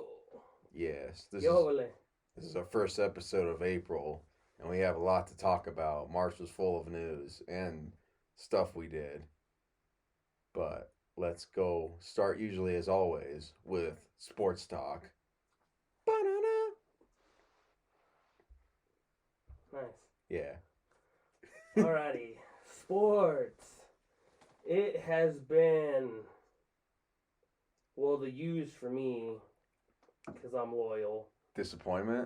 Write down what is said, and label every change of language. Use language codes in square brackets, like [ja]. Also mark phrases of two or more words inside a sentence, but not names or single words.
[en] Yes, this is our first episode of April, and we have a lot to talk about. March was full of news and stuff we did. But let's go start usually as always with sports talk. Ba-na-na. Nice. Yeah. Alrighty. Sports. It has been, well, the use for me, because I'm loyal. Disappointment?